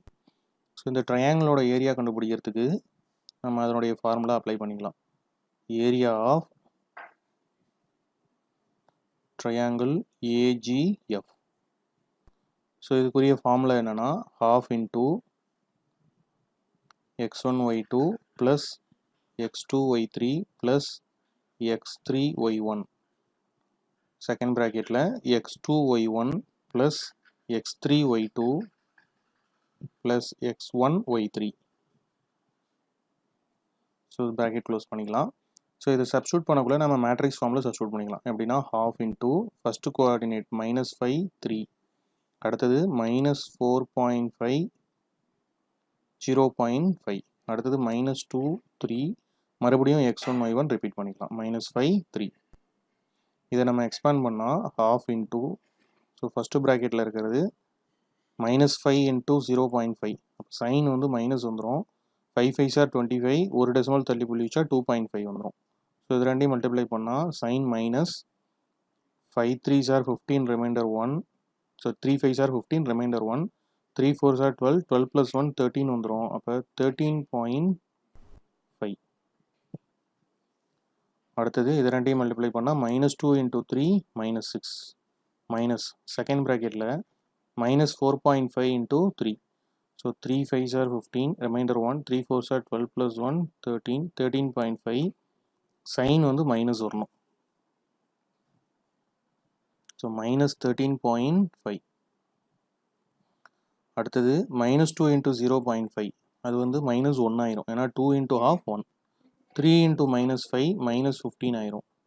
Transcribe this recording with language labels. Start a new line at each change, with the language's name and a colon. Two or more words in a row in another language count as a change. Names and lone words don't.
Tamil: ஸோ இந்த ட்ரையாங்கிளோட ஏரியா கண்டுபிடிக்கிறதுக்கு நம்ம அதனுடைய
English: formula apply
Tamil: பண்ணிக்கலாம்.
English: Area of triangle AGF.
Tamil: ஸோ இதுக்குரிய ஃபார்முலா என்னன்னா
English: ½ into x1 y2 plus x2 y3 plus x3 y1. second bracketil x2 y1 plus x3 y2 plus x1 y3.
Tamil: ஸோ
English: bracket close
Tamil: பண்ணிக்கலாம். ஸோ இதை சப்ஸ்டியூட் பண்ணக்குள்ள நம்ம
English: matrix formil
Tamil: சப்ஸ்டியூட் பண்ணிக்கலாம். எப்படின்னா
English: ½ into first coordinate -5, 3. அடுத்தது -4.5, 0.5.
Tamil: அடுத்தது -2, 3. மறுபடியும்
English: x1 y1 repeat
Tamil: பண்ணிக்கலாம். -5, 3. இதை நம்ம எக்ஸ்பேண்ட் பண்ணால்
English: ½ into,
Tamil: ஸோ
English: first bracketil
Tamil: இருக்கிறது
English: -5 into 0.5.
Tamil: அப்போ சைன் வந்து மைனஸ் வந்துடும்.
English: 5 5s are 25.
Tamil: ஒரு டெசிமல் தள்ளி புள்ளி வச்சா 2.5 வந்துடும். ஸோ இது ரெண்டையும் மல்டிப்ளை பண்ணால்
English: sign minus 5 3s are 15, remainder 1. so 3 5s are 15, remainder 1. 3 4s are 12, 12 plus 1 13
Tamil: வந்துடும். அப்போ 13.5. அடுத்தது இது ரெண்டையும் மல்டிப்ளை பண்ணால்
English: -2 into 3 -6.
Tamil: மைனஸ்
English: second bracketil -4.5 into 3. so 3 5s are 15, remainder 1. 3 4s are 12 plus 1 13, 13.5. sign vanthu minus
Tamil: வரணும். ஸோ -13.5.
English: அடுத்தது -2 into 0.5.
Tamil: அது வந்து -1 ஆயிரும். ஏன்னா
English: 2 into ½ 1. 3 into -5 -15
Tamil: ஆயிரும்.